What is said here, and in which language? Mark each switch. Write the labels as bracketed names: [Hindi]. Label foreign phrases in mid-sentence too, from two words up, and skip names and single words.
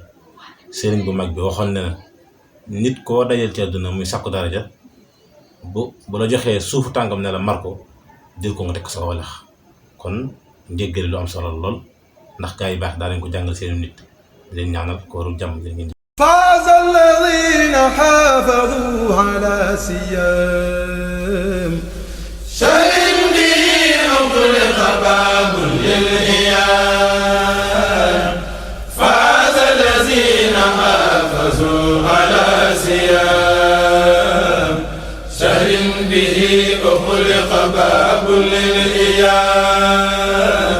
[Wolof] sëriñ bu mag bi waxoon ne na nit koo dajal ci àdduna muy sàkku daraja bu la joxee suufu tàngam ne la mar ko jël ko nga teg ko sa walax kon njéggale lu am solo lool ndax gaa yi baax daa nañ ko jàngal seen nit di leen ñaanal kooru jàmm di leen. [Arabic] فاز الذين حافظوا على سيام شهر به أغلق باب للإيام. فاز الذين حافظوا على سيام شهر به أغلق باب للإيام.